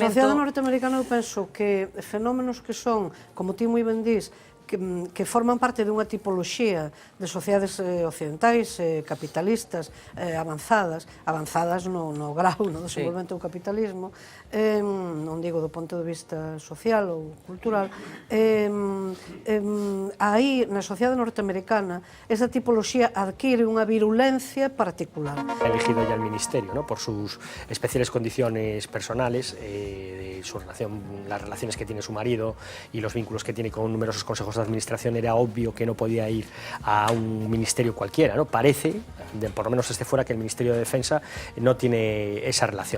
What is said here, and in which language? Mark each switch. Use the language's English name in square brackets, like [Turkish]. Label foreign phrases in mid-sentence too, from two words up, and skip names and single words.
[Galician] Na sociedade norteamericana eu penso que fenómenos que son, como ti moi ben dís, que forman parte dunha tipoloxía de sociedades occidentais, capitalistas, avanzadas no grau no desenvolvemento do capitalismo, non digo do ponto de vista social ou cultural, aí na sociedade norteamericana esa tipoloxía adquire unha virulencia particular. [Spanish] Ha elegido ya el ministerio, ¿no? Por sus especiales condiciones personales, de su relación, las relaciones que tiene su marido y los vínculos que tiene con numerosos consejos de administración, era obvio que no podía ir a un ministerio cualquiera, ¿no? Parece, por lo menos desde fuera, que el Ministerio de Defensa no tiene esa relación.